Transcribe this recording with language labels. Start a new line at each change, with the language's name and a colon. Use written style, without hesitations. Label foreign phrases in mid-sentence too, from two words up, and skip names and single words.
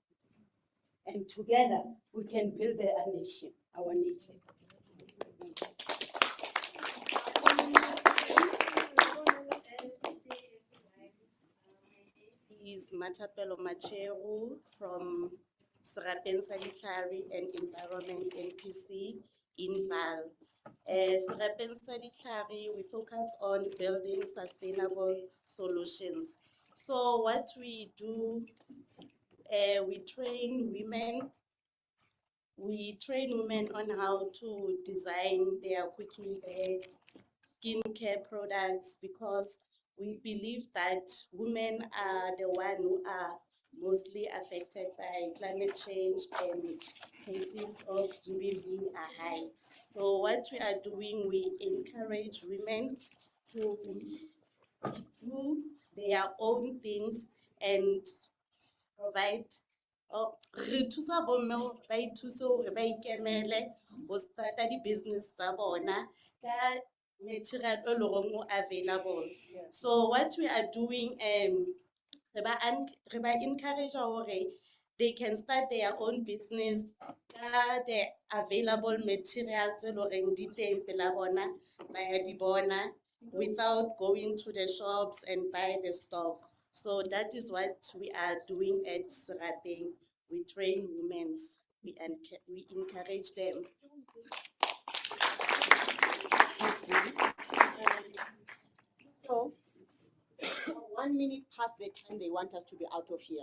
English: And together we can build our nation, our nation. Is Matapelo Macheru from Serapeng sa Ditlhare and Environment NPC in Val. Serapeng sa Ditlhare, we focus on building sustainable solutions. So what we do, we train women. We train women on how to design their cooking bag, skincare products, because we believe that women are the one who are mostly affected by climate change and cases of GBV are high. So what we are doing, we encourage women to do their own things and provide
Southern Sotho: re thusa bomme hore ba ithuse hore ba ikemele ho starta di-business tsa bona ka material e leng hore o available.
English: So what we are doing,
Southern Sotho: re ba encourage hore
English: they can start their own business ka the available materials
Southern Sotho: e leng hore di teng pela bona ba ya di bona
English: without going to the shops and buy the stock. So that is what we are doing at Serapeng. We train women, we encourage them. So, 1 minute past the time they want us to be out of here.